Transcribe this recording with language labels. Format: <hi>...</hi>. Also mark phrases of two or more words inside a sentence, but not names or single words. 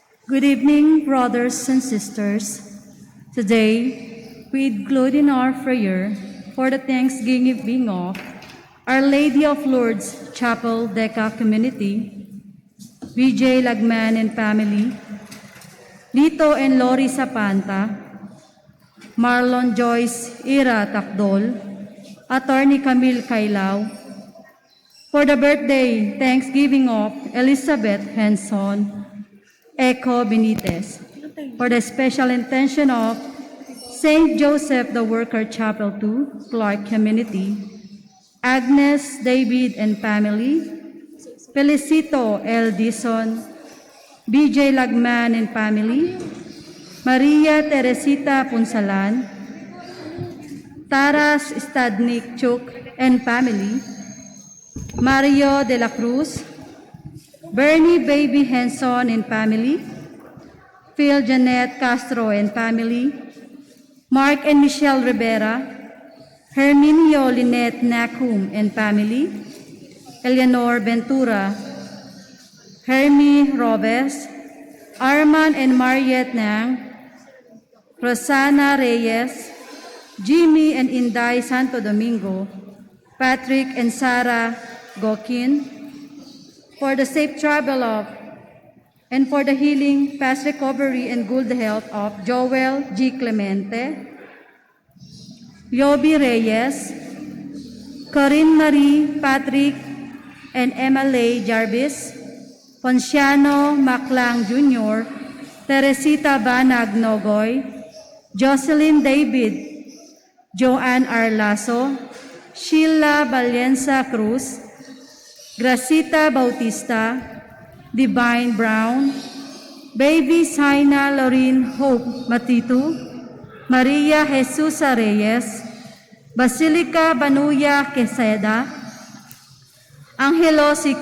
<en>Good evening, brothers and sisters. Today, we include in our prayer for the Thanksgiving of Our Lady of Lourdes Chapel Deca Community, VJ Lagman and family, Lito and Lori Sapanta, Marlon Joyce Ira Takdol, Attorney Camille Kailao, for the birthday Thanksgiving of Elizabeth Henson, Echo Benitez, for the special intention of St. Joseph the Worker Chapel 2, Clark Community, Agnes, David and family, Felicito L. Dison, BJ Lagman and family, Maria Teresita Punsalan, Taras Stadnik Chuk and family, Mario de la Cruz, Bernie Baby Henson and family, Phil Janet Castro and family, Mark and Michelle Rivera, Herminio Lynette Nakum and family, Eleanor Ventura, Hermie Robes, Arman and Mariette Nang, Rosana Reyes, Jimmy and Inday Santo Domingo, Patrick and Sarah Gokin, for the safe travel of and for the healing, fast recovery, and good health of Joel G. Clemente, Yobi Reyes, Corinne Marie, Patrick, and Emily Jarvis, Ponciano Maclang Jr., Teresita Banag Nogoy, Jocelyn David, Joanne Arlaso, Sheila Valencia Cruz, Gracita Bautista, Divine Brown, Baby Saina Lorraine Hope Matitu, Maria Jesus Reyes, Basilica Banuya Queseda, Angelo C.</en>